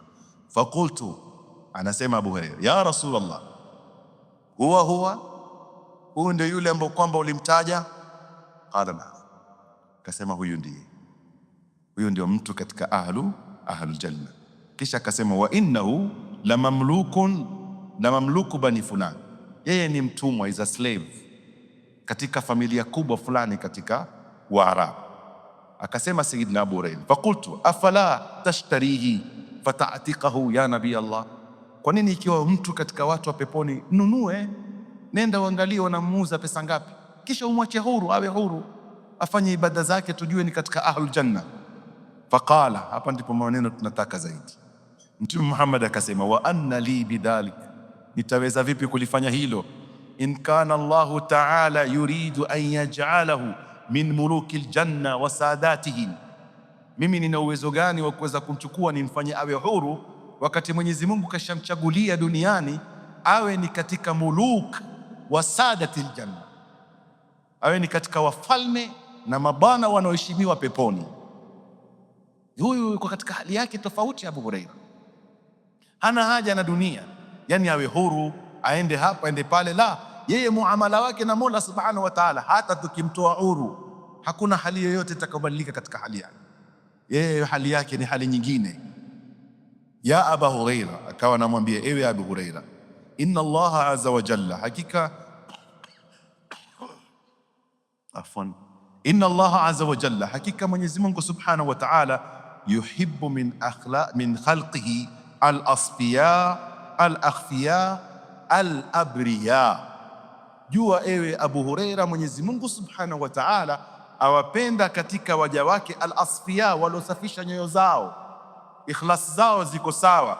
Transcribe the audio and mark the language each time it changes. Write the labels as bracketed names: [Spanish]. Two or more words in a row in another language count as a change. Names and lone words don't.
[Swahili] Faqultu, anasema Abu Huraira, [Arabic] يا رسول الله, [Swahili] huyu ndio yule ambaye kwamba ulimtaja? Qala na, akasema huyu ndio mtu katika [Arabic] أهل الجنة. [Swahili] Kisha akasema [Arabic] وإنه لمملوك بني فلان, [Swahili] yeye ni mtumwa, [English] is a slave [Swahili] katika familia kubwa fulani katika Waarabu. Akasema Sayyidina Abu Hurairah, [Arabic] فقلت أفلا تشتريه فتعتقه يا نبي الله, [Swahili] kwa nini ikiwa mtu katika watu wa peponi nunue, nenda uangalie wanamuuza pesa ngapi, kisha umwache huru, awe huru afanye ibada zake, tujue ni katika [Arabic] أهل الجنة. [Swahili] Faqala, hapa ndipo maneno tunataka zaidi. Mtume Muhammad akasema, [Arabic] وأنى لي بذلك, [Swahili] nitaweza vipi kulifanya hilo? [Arabic] إن كان الله تعالى يريد أن يجعله من ملوك الجنة وسادتهم, [Swahili] mimi nina uwezo gani wa kuweza kumchukua nimfanye awe huru, wakati Mwenyezi Mungu kashamchagulia duniani awe ni katika [Arabic] ملوك وسادات الجنة, [Swahili] awe ni katika wafalme na mabwana wanaoheshimiwa peponi. Huyu yuko katika hali yake tofauti. Abu Huraira hana haja na dunia, yani awe huru, aende hapa aende pale, la, yeye muamala wake na Mola [Arabic] سبحانه وتعالى, [Swahili] hata tukimtoa huru hakuna hali yoyote itakayobadilika katika hali yake. Yeye hali yake ni hali nyingine. Ya Abu Huraira, akawa anamwambia, ewe Abu Huraira, [Arabic] إن الله عز وجل, [Swahili] hakika [Arabic] إن الله عز وجل, [Swahili] hakika Mwenyezi Mungu [Arabic] سبحانه وتعالى, يحب من خلقه الأصفياء الأخفياء الأبرياء. [Swahili] Jua ewe Abu Huraira, Mwenyezi Mungu [Arabic] سبحانه وتعالى [Swahili] awapenda katika waja wake al-asfiya, waliosafisha nyoyo zao, ikhlas zao ziko sawa.